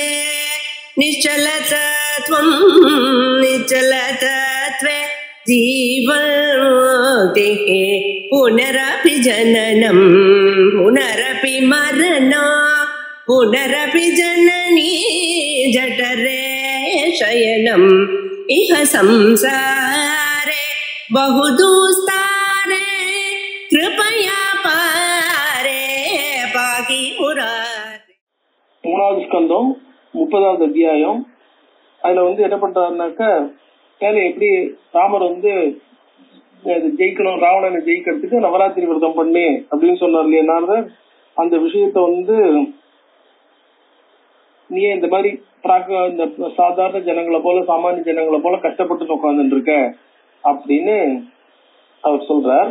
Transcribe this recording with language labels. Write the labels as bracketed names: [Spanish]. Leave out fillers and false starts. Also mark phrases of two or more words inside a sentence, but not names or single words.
[Sanskrit] निश्चलतत्वं निश्चलतत्वे जीवन्मुक्तिः पुनरपि जननं पुनरपि मरणं पुनरपि जननी जठरे शयनम् इह संसारे बहुदुस्तारे कृपया पारे पाहि मुरारे. [Tamil] மூணாவது ஸ்கந்தம் 30வது அத்தியாயம். அதுல என்ன பண்றாருனாக்க, எப்படி ராமர் ஜெயிக்கணும், ராவணனை ஜெயிக்கிறதுக்கு நவராத்திரி விரதம் பண்ணு அப்படின்னு சொன்னார் இல்லையா நாரதர். அந்த விஷயத்த நீ இந்த மாதிரி இந்த சாதாரண ஜனங்களை போல சாமானிய ஜனங்களை போல கஷ்டப்பட்டு உட்கார்ந்துட்டு இருக்க அப்படின்னு அவர் சொல்றார்.